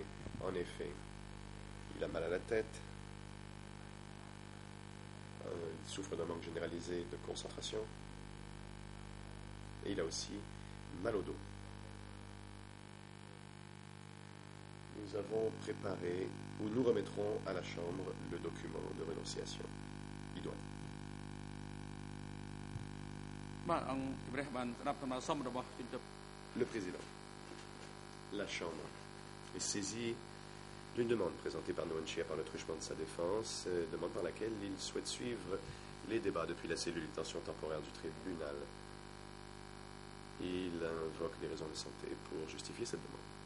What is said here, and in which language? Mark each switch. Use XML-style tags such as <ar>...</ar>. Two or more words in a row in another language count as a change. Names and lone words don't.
<fr>En effet, il a mal à la tête, il souffre d'un manque généralisé de concentration et il a aussi mal au dos. Nous avons préparé, ou nous remettrons à la Chambre, le document de renonciation idoine.</fr> <km>បាទអង្គជំរះបានស្ដាប់ដំណើរសុំរបស់ជំទាវ</km> <fr>Le président, la Chambre est saisie d'une demande présentée par Nguyen Chia par le truchement de sa défense, demande par laquelle il souhaite suivre les débats depuis la cellule de détention temporaire du tribunal. Il invoque des raisons de santé pour justifier cette demande.</fr>